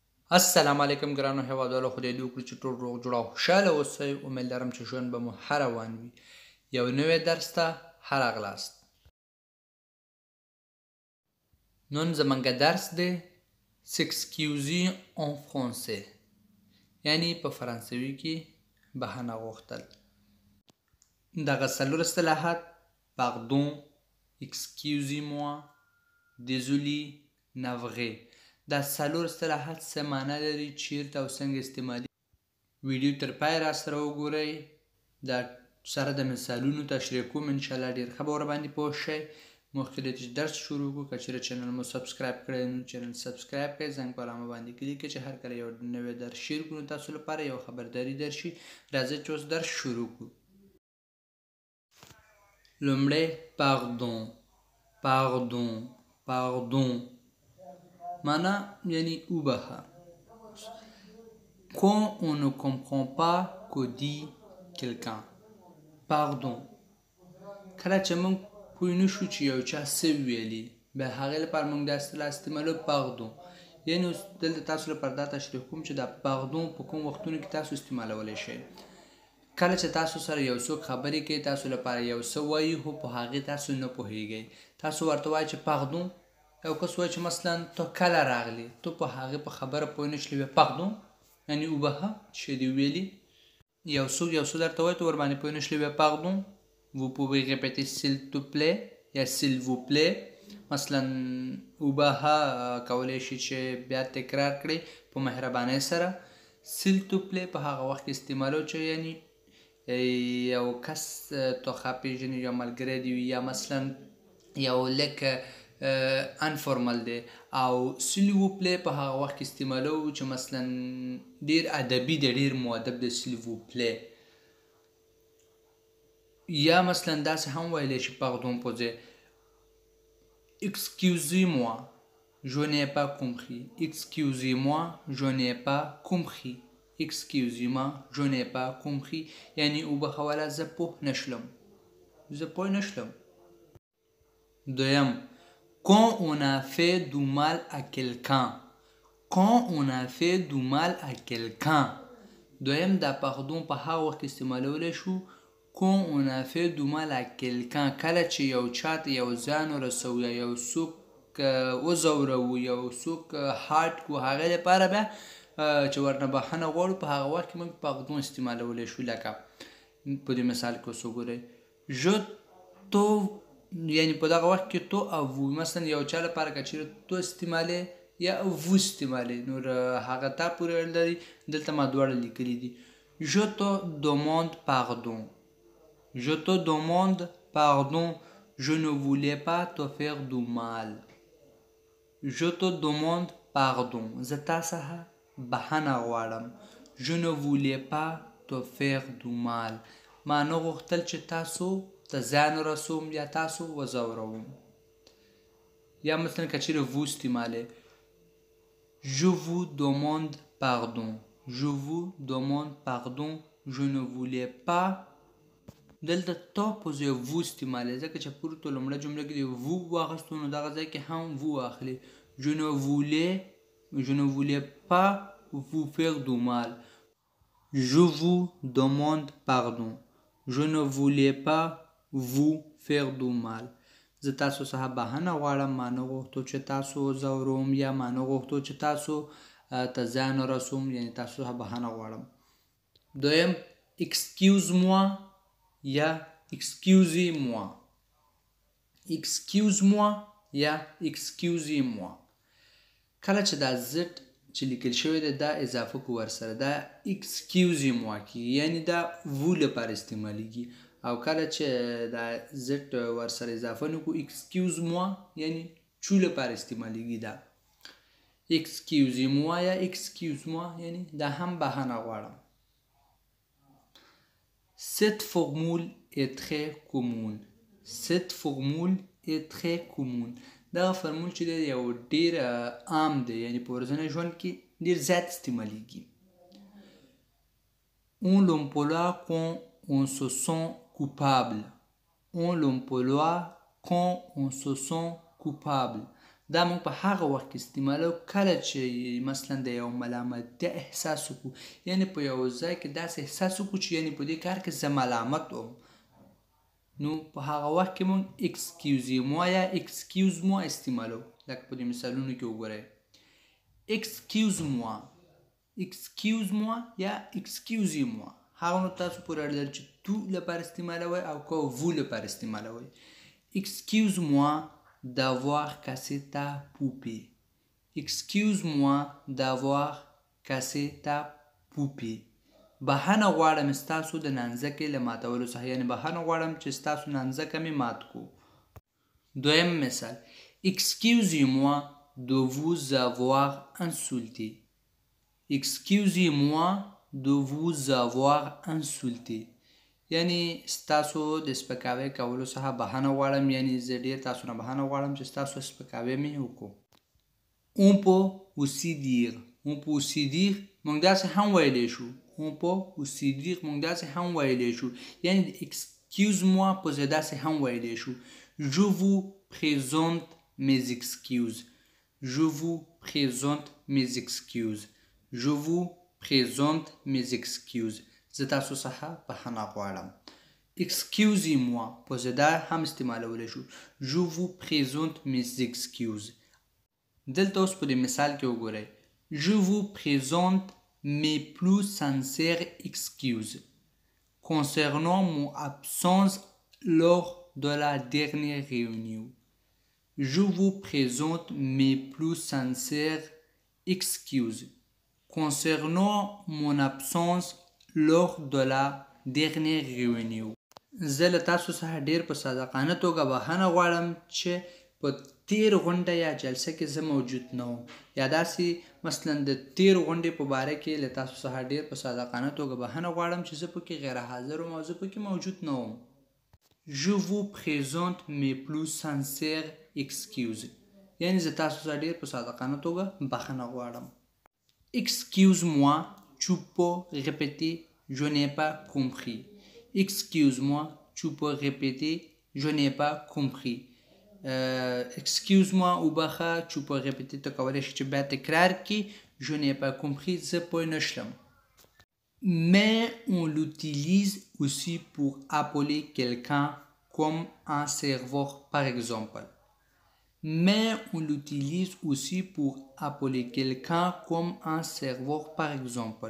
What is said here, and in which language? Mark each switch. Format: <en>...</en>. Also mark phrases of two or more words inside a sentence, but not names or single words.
<ps>السلام علیکم ګرانو هیوادوالو، خدای دې وکړي چې ټول روغ جوړ او خوشحاله اوسئ. امید لرم چې ژوند به مو ښه روان وي. یو نوی درس ته ښه راغلاست. نن زموږ درس دی</ps> <fr>s'excuser en français،</fr> <ps>یعنی په فرانسوي کې بخښنه غوښتل. دغه څلور اصطلاحات</ps> <fr>pardon، excusez-moi، désolé، navré،</fr> <ps>دا څلور اصطلاحات څه معنا لري، چیرته او څنګه استعمالي. ویډیو تر پای را سره وګورئ. دا سره د مثالونو تشریح کوم، انشاءالله ډېر ښه به ورباندې پوه شئ. مخکې له چې درس شروع کړو، که چېرې چینل مو سبسکرایب کړی نو چینل سبسکرایب کړئ، زنګ په علامه باندې کلیک کړئ چې هر کله یو نوی درس شیر کړو تاسو لپاره یو خبرداری درشي. راځئ چې اوس درس شروع کړو. لومړی pardon.</ps> <fr>pardon pardon</fr> <ps>معنا یعنی وبخښه.</ps> <fr>Quand on ne comprend pas que dit quelqu'un. Pardon.</fr> <ps>کله چې موږ پوه نه شو چې یو چا څه ویلي، بیا هغې لپاره موږ دا اصطلاح استعمالوو pardon. یعنې اوس دلته تاسو لپاره دا تشریح کوم چې دا pardon په کوم وختونو کې تاسو استعمالولی شئ. کله چې تاسو سره یو څوک خبرې کوي، تاسو لپاره یو څه وایي خو په هغې تاسو نه پوهیږئ، تاسو ورته وایئ چې pardon. یو کس وایي چې مثلا تو کله راغلی، تو په هغې په خبره پوه نه شولې، بیا pardon یعنې وبخښه چې دې ویلي. یو څوک یو څه درته وایي، ته ورباندې پوه نه شولې، بیا pardon.</ps> <fr>Vous pouvez répéter s'il te plaît</fr> <ps>یا</ps> <fr>s'il vous plaît.</fr> <ps>مثلا وبخښه کولی شي چې بیا تکرار کړئ په مهربانۍ سره.</ps> <fr>s'il te plaît</fr> <ps>په هغه وخت کې استعمالوو چې یعنې یو کس تو ښه پېژني، یو ملګری دې وي، یا مثلا یو لږ انفورمل دی. او</ps> <fr>s'il vous plaît</fr> <ps>په هغه وخت کې استعمالوو چې مثلا ډېر ادبي دی، ډېر مؤدب دی</ps> <fr>s'il vous plaît.</fr> <ps>یا مثلا داسې هم ویلی شي</ps> <fr>pardon posé. Excusez-moi, je n'ai pas compris. Excusez-moi, je n'ai pas compris. Excusez-moi, je n'ai pas compris.</fr> <ps>یعنې وبخښه والا زه پوه نه شلم، زه پوه نه شلم. دویم</ps> <fr>quand on a fait du mal à quelqu'un. quand on a fait du mal à quelqu'un.</fr> <ps>دویم دا pardon په هغه وخت کې استعمالولی شو</ps> <fr>quand on a fait du mal à quelqu'un،</fr> <ps>کله چې یو چاته یو زیان ورسوو یا یو څوک وځوروو، یو څوک هارټ کړو، هغې لپاره بیا چې ورنه بخښنه غواړو، په هغه وخت کې موږ pardon استعمالولی شو. لکه په دې مثال کې اوس وګورئ je تو، یعنې په دغه وخت کې تو او vous. مثلا یو چا لپاره که چېرې تو استعمالې یا vous استعمالې، نو هغه تا پورې اړه لري. دلته ما دواړه لیکلي دي.</ps> <fr>je te demande pardon. Je te demande pardon. Je ne voulais pas te faire du mal. Je te demande pardon.</fr> <ps>زه تا څخه بخښنه غواړم.</ps> <fr>Je ne voulais pas te faire du mal.</fr> <ps>ما نه غوښتل چې تاسو ته زیان ورسوم یا تاسو وځوروم. یا مثلا که چېرې vous استعمالې</ps> <fr>je vous demande pardon. je vous demande pardon. je ne voulais pas.</fr> <ps>دلته تو په ځای vous استعمالې، ځکه چې پورې تو لومړۍ جمله کې د vous واخیستو، نو دغه ځای کې هم vous واخلي.</ps> <fr>je ne voulais pas vous faire du mal. je vous demande pardon. je ne voulais pas vous faire du mal.</fr> <ps>زه تاسو څخه بخښنه غواړم، ما نه غوښتو چې تاسو وځوروم، یا ما نه غوښتو چې تاسو ته زیان ورسوم، یعنې تاسو څخه بخښنه غواړم.</ps> <fr>دویم excuse-moi</fr> <ps>یا</ps> <fr>excusez-moi. excuse-moi</fr> <ps>یا</ps> <fr>excusez-moi.</fr> <ps>کله چې دا زد چې لیکل شوی دی دا اضافه کو ورسره، دا</ps> <fr>excusez-moi</fr> <ps>کېږي، یعنې دا vous لپاره استعمالیږي. او کله چې دا زد ورسره اضافه نه کړو</ps> <fr>excuse-moi</fr> <ps>یعنې چو لپاره استعمالیږي. دا</ps> <fr>excusez-moi</fr> <ps>یا</ps> <fr>excuse-moi</fr> <ps>یعنې دا هم بخښنه غواړم.</ps> <fr>Cette formule est très commune. Cette formule est très commune.</fr> <ps>دغه فرمول چې دی یو ډېر عام دی، یعنې په ورځني ژوند کې ډېر زیات استعمالیږي.</ps> <fr>On l'emploie quand on se sent coupable. On l'emploie quand on se sent coupable.</fr> <ps>دا موږ په هغه وخت کې استعمالو کله چې مثلا د یو ملامتیا احساس وکړو، یعنی په یو ځای کې داسې احساس وکړو چې یعنی په دې کار کې زه ملامت وم، نو په هغه وخت کې موږ اکسکیوزیموا یا اکسکیوزموا استعمالو. لکه په دې مثالونو کې وګورئ، اکسکیوزموا یا اکسکیوزیموا هغه نو تاسو پورې اړه لري چې تو لپاره استعمالوئ او که وو لپاره استعمالوئ.</ps> <fr>Excuse-moi d'avoir cassé ta poupée. Excuse-moi d'avoir cassé ta poupée.</fr> <ps>بهانه غواړم ستاسو د نانځکې له ماتولو څخه، یعنی بهانه غواړم چې ستاسو نانځکه مې مات کو. دویم مثال،</ps> <fr>Excusez-moi de vous avoir insulté. Excusez-moi de vous avoir insulté.</fr> <ps>یعنی ستاسو د سپکاوي کولو څخه بهانه غواړم، یعنی زه ډېر تاسو نه بهانه غواړم چې ستاسو سپکاوی مې وکړو.</ps> <fr>On peut aussi dire</fr> <ps>موږ داسې هم ویلی شو.</ps> <fr>On peut aussi dire</fr> <ps>موږ داسې هم ویلی شو، یعنی</ps> <fr>excuse-moi</fr> <ps>په ځای داسې هم ویلی شو.</ps> <fr>Je vous présente mes excuses. Je vous présente mes excuses. Je vous présente mes excuses.</fr> <ps>زه تاسو څخه بخښنه غواړم.</ps> <fr>Excusez-moi</fr> <ps>په ځای دا هم استعمالولی شو.</ps> <fr>Je vous présente mes excuses.</fr> <ps>دلته اوس په دې مثال کې وګورئ.</ps> <fr>Je vous présente mes plus sincères excuses concernant mon absence lors de la dernière réunion. Je vous présente mes plus sincères excuses concernant mon absence lors de la dernière réunion.</fr> <ps>زه له تاسو څخه ډیر په صادقانه توګه بخښنه غواړم چې په تیر غونډه یا جلسه کې زه موجود نه وم، یا داسې مثلا د تیر غونډې په باره کې له تاسو څخه ډیر په صادقانه توګه بخښنه غواړم چې زه پکې غیر حاضر وم او زه پکې موجود نه وم.</ps> <fr>Je vous présente mes plus sincères excuses.</fr> <ps>یعنی زه تاسو څخه ډیر په صادقانه توګه بخښنه غواړم.</ps> <fr>Excuse-moi, tu peux répéter, je n'ai pas compris. Excuse-moi, tu peux répéter, je n'ai pas compris. Excuse-moi</fr> <ps>وبخه،</ps> <fr>tu peux répéter</fr> <ps>ته کولی شي چې بیا تکرار کړي.</ps> <fr>Je n'ai pas compris</fr> <ps>زه پوه نه شلم.</ps> <fr>Mais on l'utilise aussi pour appeler quelqu'un comme un serveur par exemple. Mais on l'utilise aussi pour appeler quelqu'un comme un serveur par exemple.</fr>